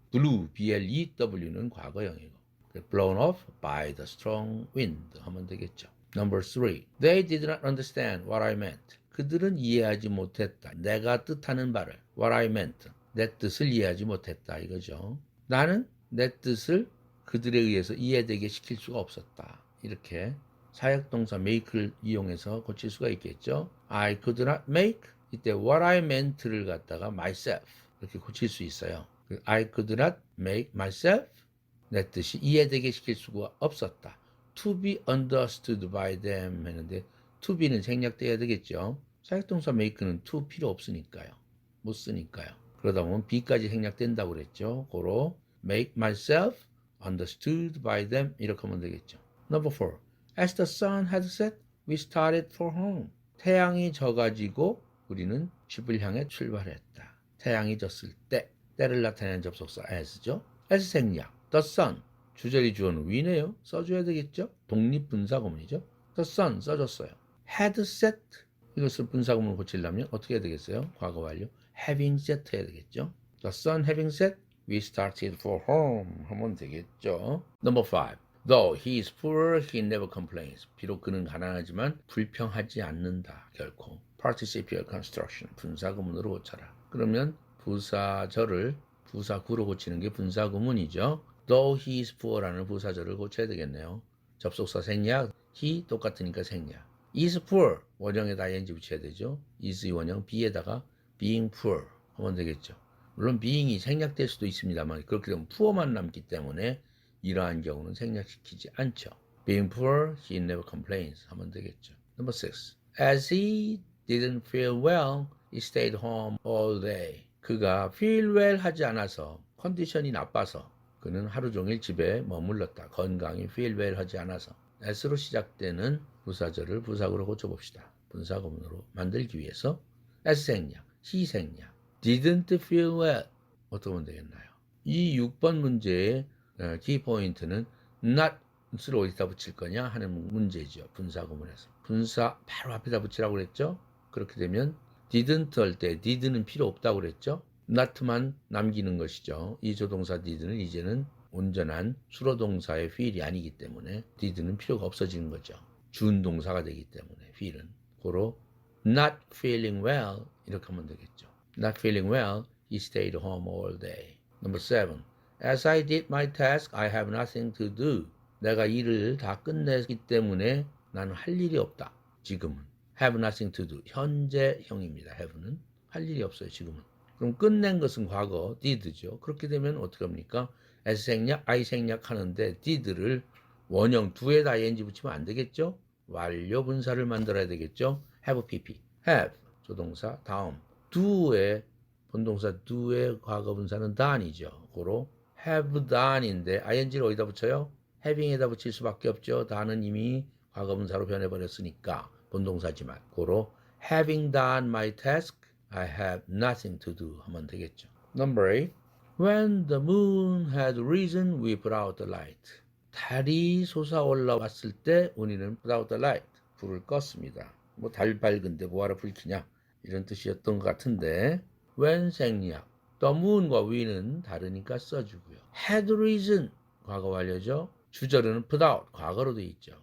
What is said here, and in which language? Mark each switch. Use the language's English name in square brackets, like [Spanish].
[English] blew, blew는 과거형이고 blown off by the strong wind 하면 되겠죠. Number 3. They did not understand what I meant. [Korean] 그들은 이해하지 못했다. 내가 뜻하는 바를 [English] what I meant. [Korean] 내 뜻을 이해하지 못했다 이거죠. 나는 내 뜻을 그들에 의해서 이해되게 시킬 수가 없었다. 이렇게 사역동사 make를 이용해서 고칠 수가 있겠죠. [English] I could not make 이때 what I meant를 갖다가 myself 이렇게 고칠 수 있어요. I could not make myself [Korean] 내 뜻이 이해되게 시킬 수가 없었다. [English] To be understood by them 했는데 to be는 생략돼야 되겠죠. [Korean] 사역동사 make는 to 필요 없으니까요. 못 쓰니까요. 그러다 보면 be까지 생략된다고 그랬죠. [English] 고로 make myself understood by them 이렇게 하면 되겠죠. Number 4. As the sun had set, we started for home. [Korean] 태양이 져가지고 우리는 집을 향해 출발했다. 태양이 졌을 때, 때를 나타내는 접속사 as죠. [English] as 생략. The sun. [Korean] 주절이 주어는 we네요. 써줘야 되겠죠. 독립분사구문이죠. The sun 써줬어요. [English] had set. [Korean] 이것을 분사구문으로 고치려면 어떻게 해야 되겠어요? 과거 완료. [English] having set 해야 되겠죠. The sun having set, we started for home 하면 되겠죠. Number 5. Though he is poor, he never complains. [Korean] 비록 그는 가난하지만 불평하지 않는다. 결코. [English] Participial construction. [Korean] 분사구문으로 고쳐라. 그러면 부사절을 부사구로 고치는 게 분사구문이죠. [English] Though he is poor [Korean] 라는 부사절을 고쳐야 되겠네요. 접속사 생략, he 똑같으니까 생략. is poor 원형에다 ing 붙여야 되죠. is의 원형 be에다가 being poor 하면 되겠죠. 물론 being이 생략될 수도 있습니다만 그렇게 되면 poor만 남기 때문에 이러한 경우는 생략시키지 않죠. [English] Being poor, he never complains 하면 되겠죠. Number 6. As he didn't feel well, he stayed home all day. [Korean] 그가 feel well 하지 않아서 컨디션이 나빠서 그는 하루 종일 집에 머물렀다. 건강히 feel well 하지 않아서. S로 시작되는 부사절을 부사구로 고쳐봅시다. 분사구문으로 만들기 위해서 S 생략, he 생략, didn't feel well 어떻게 하면 되겠나요? 이 6번 문제의 키포인트는 not을 어디다 붙일 거냐 하는 문제죠. 분사구문에서. 분사 바로 앞에다 붙이라고 그랬죠. 그렇게 되면 didn't 할 때 did는 필요 없다고 그랬죠. not만 남기는 것이죠. 이 조동사 did는 이제는 온전한 수로동사의 feel이 아니기 때문에 did는 필요가 없어지는 거죠. 준동사가 되기 때문에 feel은. 고로 not feeling well 이렇게 하면 되겠죠. [English] Not feeling well, he stayed home all day. Number 7. As I did my task, I have nothing to do. [Korean] 내가 일을 다 끝냈기 때문에 나는 할 일이 없다. 지금은. [English] Have nothing to do. [Korean] 현재형입니다. have는. 할 일이 없어요. 지금은. 그럼 끝낸 것은 과거 did죠. 그렇게 되면 어떻게 합니까? s 생략, I 생략 하는데 did를 원형 do에다 ing 붙이면 안 되겠죠? 완료 분사를 만들어야 되겠죠? have pp, have 조동사 다음 do의 본동사 do의 과거 분사는 done이죠. 고로 have done인데 ing를 어디다 붙여요? having에다 붙일 수밖에 없죠. done은 이미 과거 분사로 변해버렸으니까 본동사지만 고로 [English] having done my task, I have nothing to do [Korean] 하면 되겠죠. Number 8. [English] When the moon had risen, we put out the light. [Korean] 달이 솟아올라왔을 때 우리는 [English] put out the light, [Korean] 불을 껐습니다. 뭐 달 밝은데 뭐하러 불 켜냐 이런 뜻이었던 것 같은데 when 생략 the moon과 we는 다르니까 써주고요. had risen 과거 완료죠. 주절은 put out 과거로 돼 있죠.